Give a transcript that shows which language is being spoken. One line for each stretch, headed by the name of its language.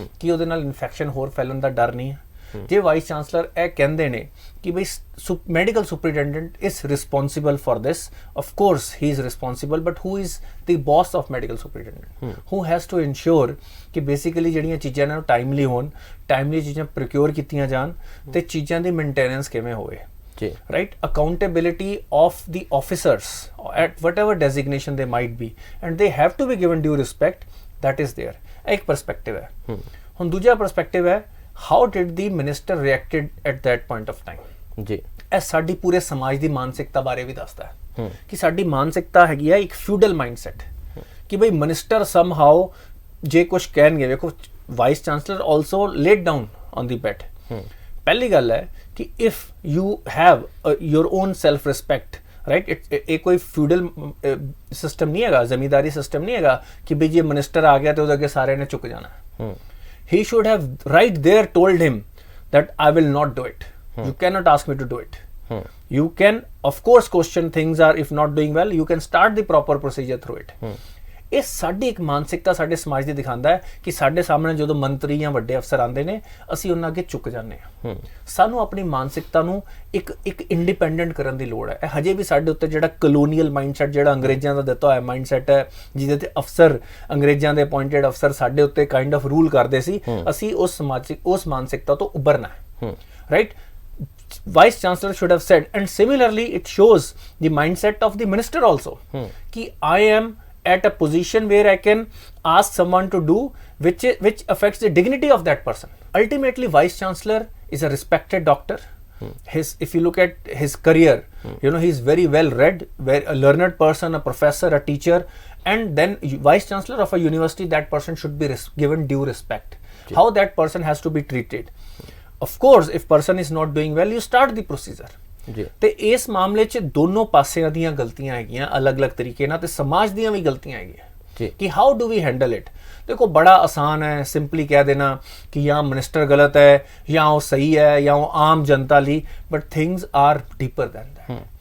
Punjabi: ਕਿ ਉਹਦੇ ਨਾਲ ਇਨਫੈਕਸ਼ਨ ਹੋਰ ਫੈਲਣ ਦਾ ਡਰ ਨਹੀਂ ਹੈ? ਜੇ ਵਾਈਸ ਚਾਂਸਲਰ ਇਹ ਕਹਿੰਦੇ ਨੇ ਕਿ ਬਈ
English: Medical superintendent is responsible for this, of course he is responsible, but who is the boss of medical superintendent? Who has to ensure
Punjabi: ਕਿ ਬੇਸਿਕਲੀ ਜਿਹੜੀਆਂ ਚੀਜ਼ਾਂ ਨੇ ਉਹ ਟਾਈਮਲੀ ਹੋਣ, ਟਾਈਮਲੀ ਚੀਜ਼ਾਂ ਪ੍ਰੋਕਿਓਰ ਕੀਤੀਆਂ ਜਾਣ, ਤੇ ਚੀਜ਼ਾਂ ਦੀ ਮੇਨਟੇਨੈਂਸ ਕਿਵੇਂ ਹੋਵੇ, right?
English: Accountability of the officers at whatever designation they might be, and they have to be given due respect, that is there.
Hindi: एक perspective है।
Punjabi: ਹੁਣ ਦੂਜਾ perspective ਹੈ,
English: how did the minister reacted at that point of time?
Punjabi: ਜੀ, ਇਹ ਸਾਡੀ ਪੂਰੇ ਸਮਾਜ ਦੀ ਮਾਨਸਿਕਤਾ ਬਾਰੇ ਵੀ ਦੱਸਦਾ ਹੈ ਕਿ ਸਾਡੀ ਮਾਨਸਿਕਤਾ ਹੈਗੀ ਹੈ ਇੱਕ ਫਿਊਡਲ ਮਾਈਂਡਸੈਟ, ਕਿ ਬਈ ਮਿਨਿਸਟਰ ਸਮਹਾਉ ਜੇ ਕੁਝ ਕਹਿਣਗੇ। ਵੇਖੋ,
English: Vice chancellor also laid down on the bed.
Punjabi: ਪਹਿਲੀ ਗੱਲ ਹੈ ਕਿ
English: if you have your own self respect,
Punjabi: right, ਇਹ ਕੋਈ ਫਿਊਡਲ ਸਿਸਟਮ ਨਹੀਂ ਹੈਗਾ, ਜ਼ਮੀਂਦਾਰੀ ਸਿਸਟਮ ਨਹੀਂ ਹੈਗਾ ਕਿ ਬਈ ਜੇ ਮਿਨਿਸਟਰ ਆ ਗਿਆ ਤੇ ਉਹਦੇ ਅੱਗੇ ਸਾਰਿਆਂ ਨੇ ਝੁਕ ਜਾਣਾ।
English: He should have right there told him that I will not do it. You cannot ask me to do it. You can of course question things, or if not doing well you can start the proper procedure through it.
Punjabi: ਇਹ ਸਾਡੀ ਇੱਕ ਮਾਨਸਿਕਤਾ ਸਾਡੇ ਸਮਾਜ ਦੀ ਦਿਖਾਉਂਦਾ ਹੈ ਕਿ ਸਾਡੇ ਸਾਹਮਣੇ ਜਦੋਂ ਮੰਤਰੀ ਜਾਂ ਵੱਡੇ ਅਫਸਰ ਆਉਂਦੇ ਨੇ ਅਸੀਂ ਉਹਨਾਂ ਅੱਗੇ ਝੁਕ ਜਾਂਦੇ ਹਾਂ। ਸਾਨੂੰ ਆਪਣੀ ਮਾਨਸਿਕਤਾ ਨੂੰ ਇੱਕ ਇੰਡੀਪੈਂਡੈਂਟ ਕਰਨ ਦੀ ਲੋੜ ਹੈ। ਇਹ ਹਜੇ ਵੀ ਸਾਡੇ ਉੱਤੇ ਜਿਹੜਾ ਕਲੋਨੀਅਲ ਮਾਈਂਡਸੈਟ, ਜਿਹੜਾ ਅੰਗਰੇਜ਼ਾਂ ਦਾ ਦਿੱਤਾ ਹੋਇਆ ਮਾਈਂਡਸੈਟ ਹੈ, ਜਿਹਦੇ ਤੇ ਅਫਸਰ, ਅੰਗਰੇਜ਼ਾਂ ਦੇ ਅਪਾਇੰਟਡ ਅਫਸਰ ਸਾਡੇ ਉੱਤੇ
English: kind of rule
Punjabi: ਕਰਦੇ ਸੀ, ਅਸੀਂ ਉਸ ਮਾਨਸਿਕਤਾ ਤੋਂ ਉੱਭਰਨਾ ਹੈ, right.
English: Vice Chancellor should have said, and similarly it shows the mindset of the minister also, कि I am at a position where I can ask someone to do which affects the dignity of that person. Ultimately, Vice Chancellor is a respected doctor. If you look at his career, he's very well read, a learned person, a professor, a teacher, and then Vice Chancellor of a university, that person should be given due respect. How that person has to be treated. Of course, if person is not doing well, you start the procedure.
Punjabi: ਤੇ ਇਸ ਮਾਮਲੇ 'ਚ ਦੋਨੋਂ ਪਾਸਿਆਂ ਦੀਆਂ ਗਲਤੀਆਂ ਹੈਗੀਆਂ ਅਲੱਗ-ਅਲੱਗ ਤਰੀਕੇ ਨਾਲ, ਤੇ ਸਮਾਜ ਦੀਆਂ ਵੀ ਗਲਤੀਆਂ ਹੈਗੀਆਂ ਕਿ
English: How do we handle it.
Punjabi: ਦੇਖੋ, ਬੜਾ ਆਸਾਨ ਹੈ ਸਿੰਪਲੀ ਕਹਿ ਦੇਣਾ ਕਿ ਜਾਂ ਮਿਨਿਸਟਰ ਗਲਤ ਹੈ ਜਾਂ ਉਹ ਸਹੀ ਹੈ ਜਾਂ ਉਹ ਆਮ ਜਨਤਾ ਲਈ,
English: But things are deeper than that.